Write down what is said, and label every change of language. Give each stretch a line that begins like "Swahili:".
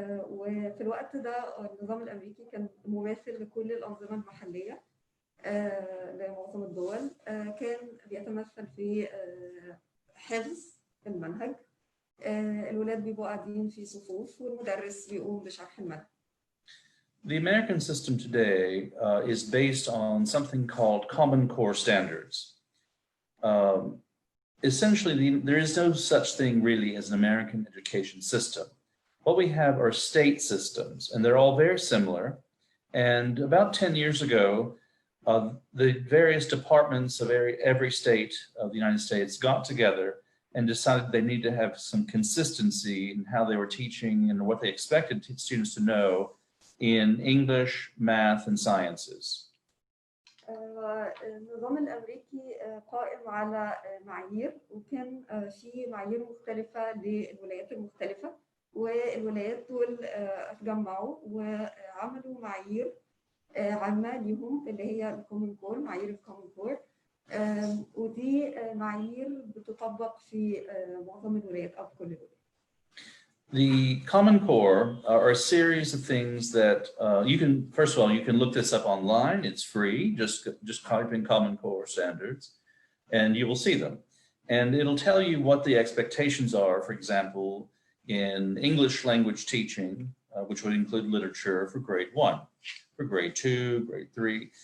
Arabic: وفي الوقت ده النظام الأمريكي كان مماثل لكل الأنظمة المحلية لمعظم الدول. كان بيتمثل في حفظ المنهج. الولاد بيبقوا قاعدين في صفوف والمدرس بيقوم بشرح المنهج.
English: The American system today is based on something called Common Core standards. Essentially, there is no such thing really as an American education system. What we have are state systems, and they're all very similar. And about 10 years ago, the various departments of every state of the United States got together and decided they need to have some consistency in how they were teaching and what they expected students to know in English, math, and sciences.
Arabic: النظام الأمريكي قائم على معايير، وكان في معايير مختلفة للولايات المختلفة، والولايات دول اتجمعوا وعملوا معايير عامة ليهم اللي هي الكومن كور، معايير الكومن كور. ودي معايير بتطبق في معظم الولايات أو كل الولايات.
English: The Common Core are a series of things that you can, first of all, you can look this up online. It's free. Just type in Common Core standards and you will see them. And it'll tell you what the expectations are, for example, in English language teaching, which would include literature for grade 1, for grade 2, grade 3.